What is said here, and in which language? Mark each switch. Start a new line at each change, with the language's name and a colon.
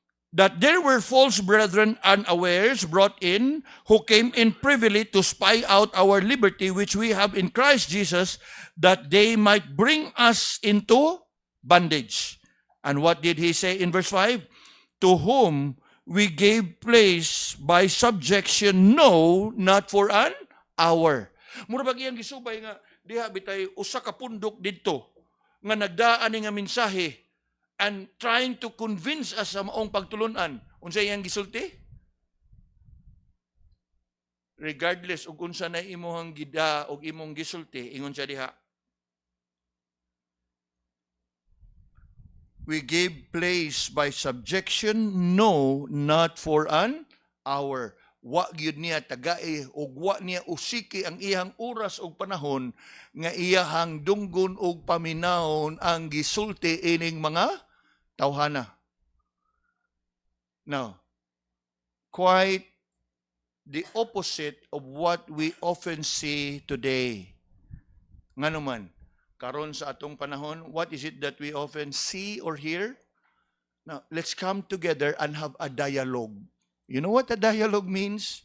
English: That there were false brethren unawares brought in, who came in privily to spy out our liberty which we have in Christ Jesus, that they might bring us into bondage. And what did he say in verse 5? To whom we gave place by subjection, no, not for an hour.
Cebuano: Mura ba iyang gisubay nga, diha bitay usa ka pundok didto nga nagdaan ni nga mensahe
English: and trying to convince us
Cebuano: sa maong pagtulunan. Unsa iyang gisulti? Regardless ug unsa na imong gida og imong gisulti, ingon siya diha.
English: We gave place by subjection, no, not for an hour.
Cebuano: Wa gyud niya tagay ug wa niya usiki ang iyang oras ug panahon nga iyahang dunggon ug paminawon ang gisulti ining mga tawhana.
English: Now, quite the opposite of what we often see today.
Cebuano: Nga naman, karon sa atong panahon,
English: what is it that we often see or hear? Now, let's come together and have a dialogue. You know what a dialogue means?